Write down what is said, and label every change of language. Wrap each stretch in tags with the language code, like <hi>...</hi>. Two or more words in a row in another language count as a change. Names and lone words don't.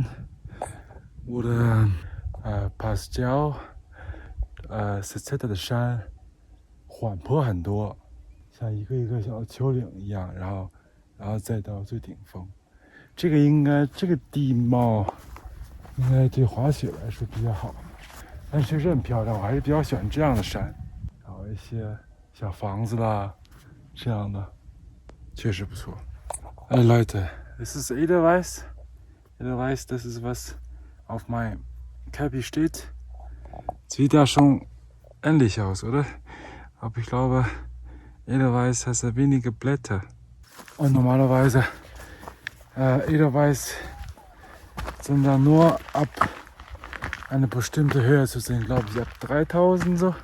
<zh>oder Pascal Cezzeda 的山缓坡很多，像一个一个小丘陵一样，然后再到最顶峰。这个地貌应该对滑雪来说比较好，但确实很漂亮，我还是比较喜欢这样的山，然后一些小房子啦，这样的。确实不错。</zh> <de>Hey Leute, das ist Edelweiß. Edelweiß, das ist was auf meinem Cappy steht. Sieht ja schon ähnlich aus, oder? Aber ich glaube, Edelweiß hat ja wenige Blätter. Und normalerweise Edelweiß sind dann nur ab eine bestimmte Höhe zu sehen, glaube ich, ab 3000 so.</de>